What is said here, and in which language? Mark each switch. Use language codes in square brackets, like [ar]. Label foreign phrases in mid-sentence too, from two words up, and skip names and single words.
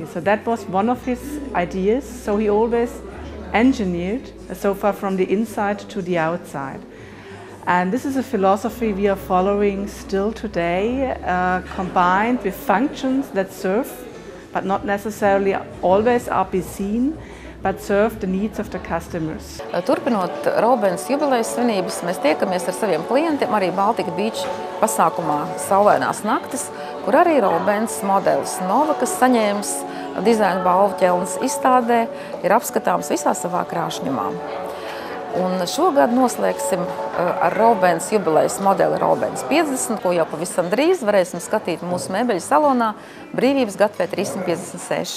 [en] So that was one of his ideas. So he always engineered a sofa from the inside to the outside. And this is a philosophy we are following still today, combined with functions that serve, but not necessarily always are be seen, but serve the needs of the customers. [lv] Turpinot Rolf-Benz jubilejas svinības, mēs tiekamies ar saviem klientiem arī Baltika Beach pasākumā Saulainās naktis, kur arī Rolf-Benz modelis Nova, kas saņēmis dizaina balvu ķelnes izstādē, ir apskatāms visā savā krāšņumā. Un šogad noslēgsim ar Rolf-Benz jubilejas modeli Rolf-Benz 50, ko jau pavisam drīz varēsim skatīt mūsu mēbeļu salonā Brīvības gatavē 356.